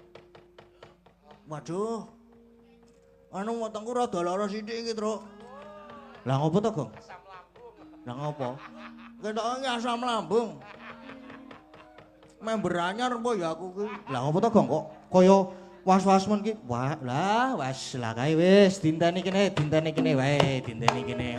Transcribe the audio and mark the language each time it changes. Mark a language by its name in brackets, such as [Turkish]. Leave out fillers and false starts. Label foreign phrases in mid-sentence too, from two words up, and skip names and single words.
[Javanese] Waduh. Anu wetengku rada lara sithik iki, Truk. Lah ngopo to, Gong? Lah ngopo? Ketoke asam lambung. Member anyar apa ya aku ki? Lah ngopo to, Gong? Kok kaya was-was men ki? Wah, lah wis lah kae wis dinteni kene wae, dinteni kene.